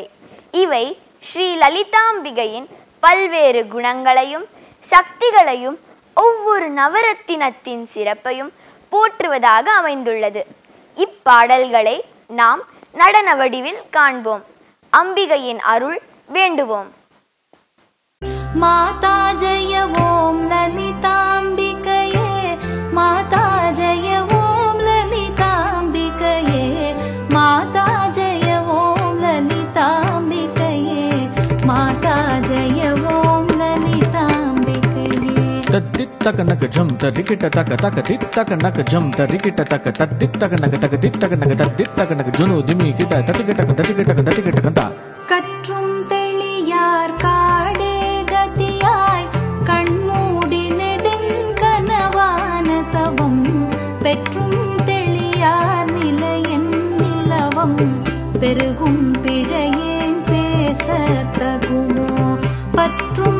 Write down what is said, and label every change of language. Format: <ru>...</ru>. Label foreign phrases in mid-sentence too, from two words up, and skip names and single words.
<ta>இவை ஸ்ரீ லலிதாம்பிகையின் பல்வேறு குணங்களையும் சக்திகளையும் ஒவ்வொரு நவரத்தினத்தின் சிறப்பையும் போற்றுவதாக அமைந்துள்ளது. இப்பாடல்களை நாம் நடன வடிவில் காண்போம். அம்பிகையின் அருள் வேண்டுவோம்.</ta> <sa>माता जय ओम ललितांबिकये माता जय ओम ललितांबिकये माता जय ओम ललितांबिकये माता जय ओम ललितांबिकये तद्दित तक नक झम तरिकिट तक तक दित तक नक झम तरिकिट तक तद्दित तक नक तक दित तक नक तद्दित तक नक जुनु दिमि किट ततिकिट ततिकिट कंता</sa> <ta>கற்றும் தெளியார் காடே கதியாய் கண்மூடி நெடுங்கனவான தவம் பெற்றும் தெளியார் நிலையன் நிலவம் பெருகும் பிழையேன் பேச தகுமோ பற்றும்</ta>